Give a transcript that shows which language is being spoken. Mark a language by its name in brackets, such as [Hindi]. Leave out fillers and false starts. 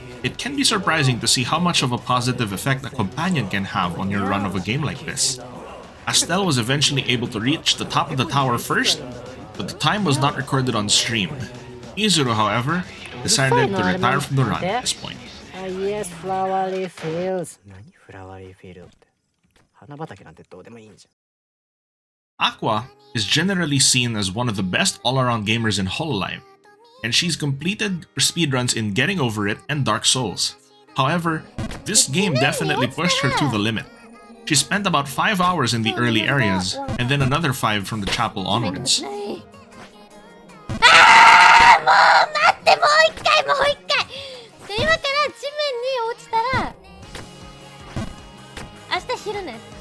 [English] It can be surprising to see how much of a positive effect a companion can have on your run of a game like this. Estelle was eventually able to reach the top of the tower first, but the time was not recorded on stream. Izuru, however, decided to retire from the run at this point. Yes, flowery fields. [Japanese] 何フラワーリーフィールドって。花畑なんてどうでもいいんじゃん。 [English] Aqua is generally seen as one of the best all-around gamers in Hololive, and she's completed speedruns in Getting Over It and Dark Souls. However, this game definitely pushed her to the limit. She spent about 5 hours in the early areas, and then another 5 from the chapel onwards. [Japanese] もう待って、もう一回今から地面に落ちたら明日昼ね。